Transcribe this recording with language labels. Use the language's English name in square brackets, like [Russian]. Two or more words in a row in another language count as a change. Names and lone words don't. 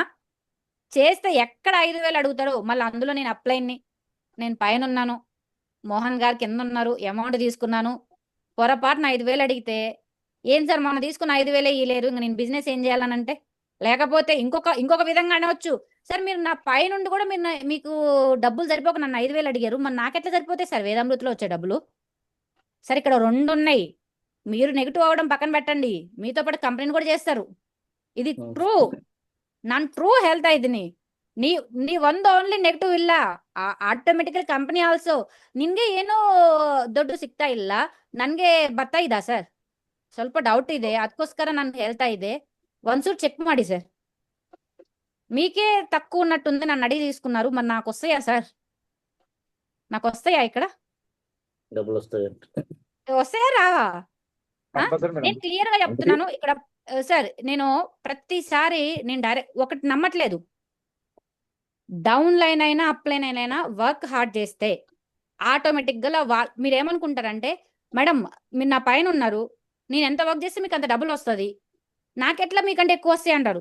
[Telugu] చేస్తే ఎక్కడ 5,000 అడుగుతారో, మళ్ళీ అందులో నేను అప్లైన్ని, నేను పైన ఉన్నాను, మోహన్ గారు కింద ఉన్నారు, అమౌంట్ తీసుకున్నాను, పొరపాటున 5,000 అడిగితే ఏం సార్ మొన్న తీసుకున్న 5,000 ఇవ్వలేరు, ఇంక నేను బిజినెస్ ఏం చేయాలనంటే, లేకపోతే ఇంకొక విధంగా అనవచ్చు, సార్ మీరు నా పై నుండి కూడా మీకు డబ్బులు సరిపోక నన్ను 5,000 అడిగారు, మరి నాకెట్లా సరిపోతాయి సార్ వేదామృతిలో వచ్చే డబ్బులు? సరే ఇక్కడ 2 ఉన్నాయి, మీరు నెగిటివ్ అవ్వడం పక్కన పెట్టండి, మీతో పాటు కంపెనీని కూడా చేస్తారు. [Kannada] ఇది ಟ್ರೂ, ನಾನು ಟ್ರೂ ಹೇಳ್ತಾ ಇದ್ದೀನಿ. ನೀವ್ ಒಂದು [English] only negative [Kannada] ಇಲ್ಲ, ಆಟೋಮೆಟಿಕಲ್ [English] company also [Kannada] ನಿನ್ಗೆ ಏನೋ ದುಡ್ಡು ಸಿಗ್ತಾ ಇಲ್ಲ, ನನ್ಗೆ ಬರ್ತಾ ಇದಾ ಸರ್? ಸ್ವಲ್ಪ ಡೌಟ್ ಇದೆ, ಅದಕ್ಕೋಸ್ಕರ ನಾನು ಹೇಳ್ತಾ ಇದ್ದೆ, ಒಂದ್ಸೂರು చెక్ ಮಾಡಿ సార్. [Telugu] మీకే తక్కువ ఉన్నట్టుంది, నన్ను అడిగి తీసుకున్నారు, మరి నాకు వస్తాయా సార్? నాకు వస్తాయా ఇక్కడ? డబ్బులు వస్తాయి. వస్తాయా రావా? కంపల్సరీ మేడం. నేను క్లియర్ గా చెప్తున్నాను ఇక్కడ సార్, నేను ప్రతిసారి నేను డైరెక్ట్ ఒకటి నమ్మట్లేదు, [English] down line [Telugu] అయినా [English] up line [Telugu] అయినా [English] work hard [Telugu] చేస్తే ఆటోమేటిక్ గా మీరు ఏమనుకుంటారంటే, మేడం మీరు నా పైన ఉన్నారు, నేను ఎంత వర్క్ చేస్తే మీకు అంత డబ్బులు వస్తుంది, నాకెట్లా మీకంటే ఎక్కువ వస్తాయి అంటారు.